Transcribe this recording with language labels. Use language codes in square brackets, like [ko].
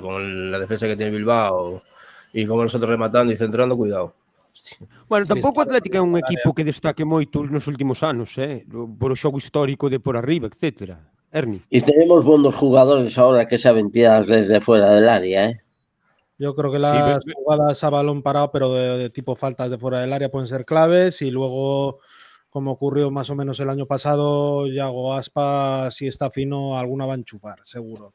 [es] Con la defensa que tiene Bilbao y como nosotros rematando y centrando, cuidado. [gl] Bueno, tampouco o Atlético é un equipo que destaque moito nos últimos anos, por o xogo histórico de por arriba, etcétera. [es] Ernie. Y tenemos buenos jugadores ahora que saben tirar desde fuera del área, ¿eh? Yo creo que las jugadas a balón parado, pero de tipo faltas de fuera del área, pueden ser claves. Y luego, como ocurrió más o menos el año pasado, Yago Aspas, si está fino, alguna va a enchufar, seguro.